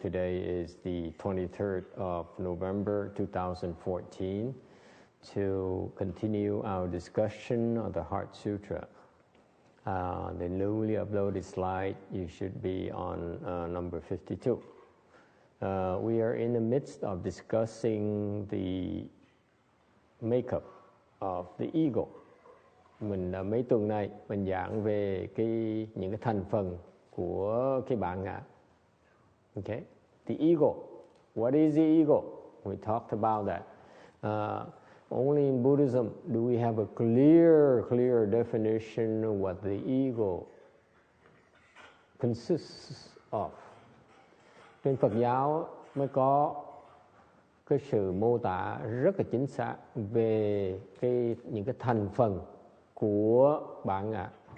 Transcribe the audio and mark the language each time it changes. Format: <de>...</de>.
<en>Today is the 23rd of November 2014 to continue our discussion of the Heart Sutra. The newly uploaded slide, you should be on number 52. We are in the midst of discussing the makeup of the ego.</en> <vi>Mình mấy tuần này mình giảng về những cái thành phần của cái bản ngã.</vi> <en>Okay, the ego. What is the ego? We talked about that. Only in Buddhism do we have a clear definition of what the ego consists of.</en> <vi>Trên Phật giáo mới có cái sự mô tả rất là chính xác về những cái thành phần của bản ngã.</vi>